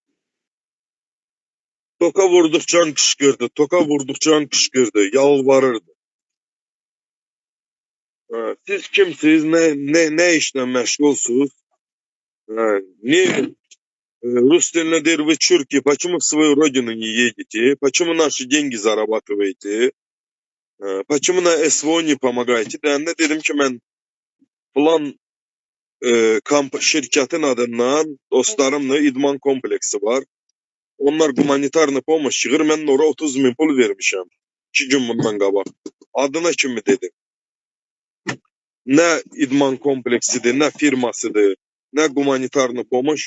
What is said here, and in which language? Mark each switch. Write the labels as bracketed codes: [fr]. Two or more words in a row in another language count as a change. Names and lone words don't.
[az] Toka vurduqca qışqırdı, yalvarırdı. Siz kimsiz, nə işlə məşğulsuz? Rus diline deyir, [ru] вы чурки, почему в свою родину не едете? Почему наши деньги зарабатываете? Почему на СВО не помогаете? [az] Deyəndə dedim ki, mən plan şirkətin adından dostlarımla idman kompleksi var. Onlar [ru] гуманитарная помощь [az] yığır, mən oraya 30.000 pul vermişəm. 2 gün bundan qabaq. Adına kimi dedim. Nə idman kompleksidir, nə firmasıdır, nə [ru] гуманитарная помощь.